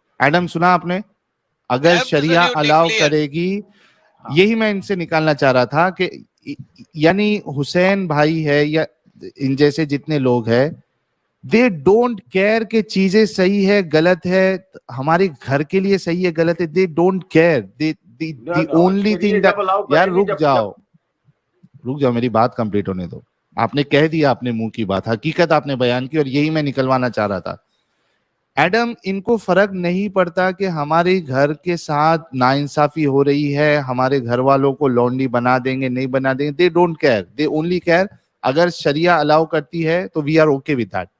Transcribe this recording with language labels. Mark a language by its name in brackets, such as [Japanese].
[Urdu] Adam سنا آپ نے, اگر شریعہ الاؤ کرے گی, یہی میں ان سے نکالنا چاہ رہا تھا کہ یعنی حسین بھائی ہے یا ان جیسے جتنے لوگ ہیں, [English] they don't care [Urdu] کہ چیزیں صحیح ہے غلط ہے, ہمارے گھر کے لیے صحیح ہے غلط ہے, they don't care. [English] the only thing [Urdu] یار رک جاؤ, میری بات کمپلیٹ ہونے دو. آپ نے کہہ دیا اپنے منہ کی بات, حقیقت آپ نے بیان کی, اور یہی میں نکلوانا چاہ رہا تھا. ایڈم, ان کو فرق نہیں پڑتا کہ ہمارے گھر کے ساتھ ناانصافی ہو رہی ہے, ہمارے گھر والوں کو لانڈی بنا دیں گے نہیں بنا دیں گے, [English] they don't care, they only care [Urdu] اگر شریعہ الاؤ کرتی ہے تو [English] We are okay with that.